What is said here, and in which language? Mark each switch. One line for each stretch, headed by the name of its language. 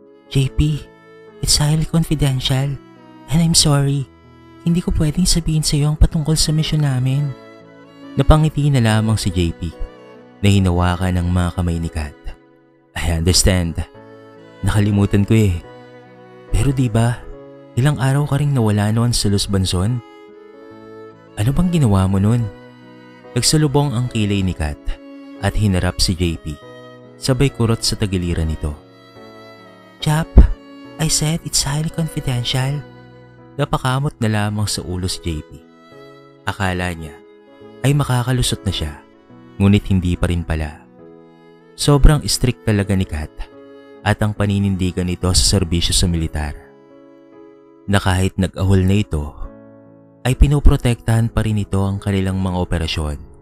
English: JP, it's highly confidential. And I'm sorry,
Filipino: hindi ko pwedeng sabihin sa iyo ang patungkol sa mission namin. Napangiti na lamang si JP na hinawakan ng mga kamay ni Kat.
English: I understand.
Filipino: Nakalimutan ko eh. Pero diba, ilang araw ka ring nawala noon sa Los Banson? Ano bang ginawa mo noon? Nagsalubong ang kilay ni Kat at hinarap si JP. Sabay kurot sa tagiliran nito.
English: Jap, I said it's highly confidential.
Filipino: Napakamot na lamang sa ulo si JP. Akala niya ay makakalusot na siya, ngunit hindi pa rin pala. Sobrang strict talaga ni Kat at ang paninindigan nito sa serbisyo sa militar. Na kahit nag-ahol na ito, ay pinoprotektahan pa rin ito ang kanilang mga operasyon.